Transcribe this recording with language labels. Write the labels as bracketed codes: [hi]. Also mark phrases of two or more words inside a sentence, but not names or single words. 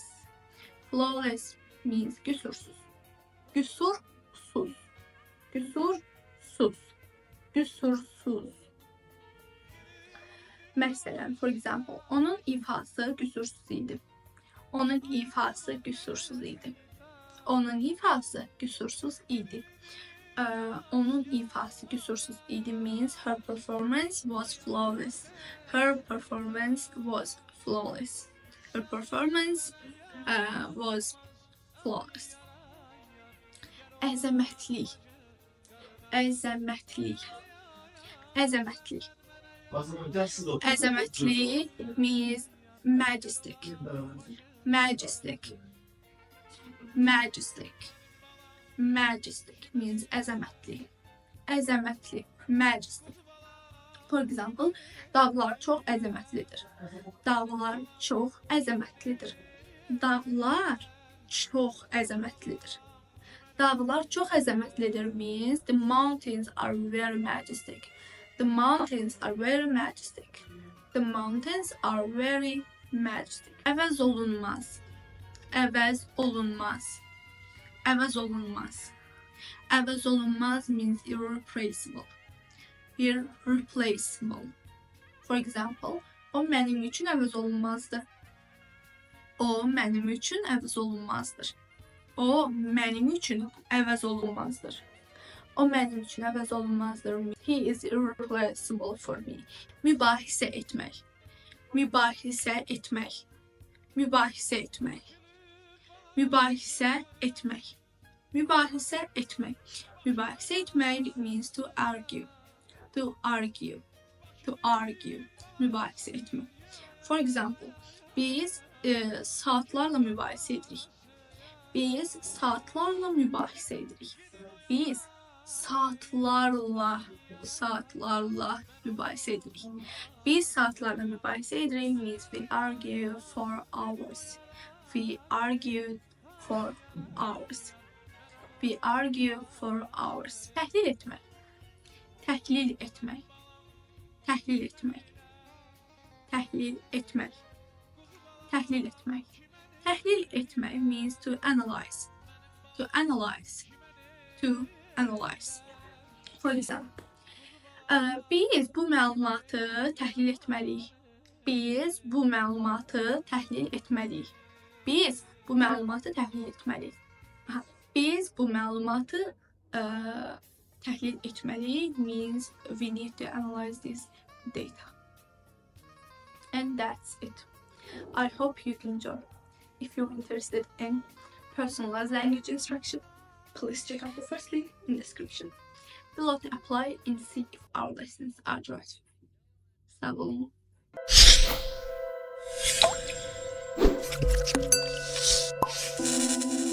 [en] Flawless means qüsursuz. Qüsursuz. [az] Qüsursuz. Qüsursuz. Məsələn, [en] for example, [az] onun ifası qüsursuz idi. Onun ifası qüsursuz idi. Onun ifası qüsursuz idi. Onun ifası qüsursuz idi [en] means her performance was flawless. Her performance was flawless. Her performance was flawless. [az] Əzəmətli. Əzəmətli. Əzəmətli. Əzəmətli [en] means majestic. Majestic. Majestic. Majestic means əzəmətli. Əzəmətli. Majestic. For example, [az] dağlar çox əzəmətlidir. Dağlar çox əzəmətlidir. Dağlar çox əzəmətlidir. Dağlar çox əzəmətlidir [en] means the mountains are very majestic. The mountains are very majestic. The mountains are very majestic. [az] Əvəz olunmaz. Əvəz olunmaz. Əvəz olunmaz. Əvəz olunmaz [en] means irreplaceable. Irreplaceable. For example, [az] o mənim üçün əvəz olunmazdır. O mənim üçün əvəz olunmazdır. O mənim üçün əvəz olunmazdır. O mənim üçün əvəz olunmazdır. [en] He is irreplaceable for me. [az] Mübahisə etmək. Mübahisə etmək. Mübahisə etmək. Mübahisə etmək. Mübahisə etmək. Mübahisə etmək [en] means to argue. To argue. To argue. [az] Mübahisə etmək. [en] For example, [az] biz saatlarla mübahisə edirik. Biz saatlarla mübahisə edirik. Biz saatlarla mübahisə edirik. Biz saatlarla mübahisə edirik [en] means we argue for hours. We argue for hours. We argue for hours. [az] Təhlil etmək. Təhlil etmək. Təhlil etmək. Təhlil etmək. Təhlil etmək. Təhlil etmək [en] means to analyze. To analyze. To analyze. For example, [az] biz bu məlumatı təhlil etməliyik. Biz bu məlumatı təhlil etməliyik. Biz bu məlumatı təhlil etməliyik. Biz bu məlumatı təhlil etməliyik [en] means we need to analyze this data. And that's it. I hope you enjoy. If you're interested in personalized language instruction, please check out the first link in the description below to apply and see if our lessons are right. [az] Sağ olun.